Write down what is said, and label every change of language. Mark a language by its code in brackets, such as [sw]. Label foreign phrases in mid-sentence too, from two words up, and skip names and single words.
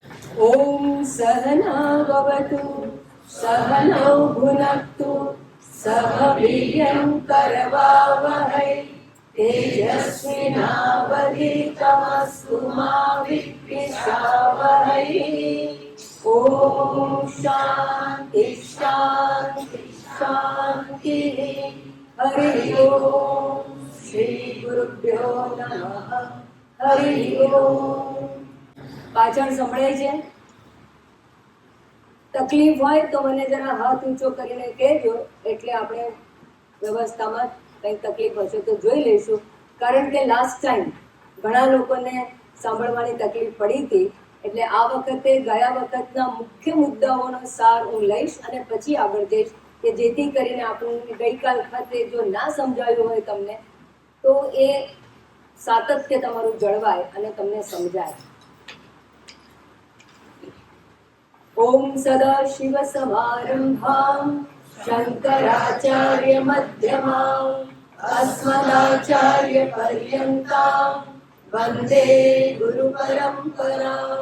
[sa] ॐ सहनावतु सहनौ भुनक्तु सह वीर्यं करवावहै तेजस्विनावधीतमस्तु मा विद्विषावहै। ॐ शान्ति शान्ति शान्तिः। हरि ओम श्री गुरुभ्यो नमः। हरि ओम। [gu] પાછળ સંભળાય છે? તકલીફ હોય તો મને જરા હાથ ઊંચો કરીને કહેજો, એટલે આપણે વ્યવસ્થામાં કંઈ તકલીફ હશે તો જોઈ લઈશું. કારણ કે [en] last time [gu] ઘણા લોકોને સાંભળવાની તકલીફ પડી હતી, એટલે આ વખતે ગયા વખતના મુખ્ય મુદ્દાઓનો સાર હું લઈશ અને પછી આગળ જઈશ, કે જેથી કરીને આપણને ગઈકાલ વખતે જો ના સમજાયું હોય તમને, તો એ સાતત્ય તમારું જળવાય અને તમને સમજાય. [sa] ओम सदाशिव समारंभां शंकराचार्य मध्यमां अस्मदाचार्य पर्यन्तां वंदे गुरु परंपरां.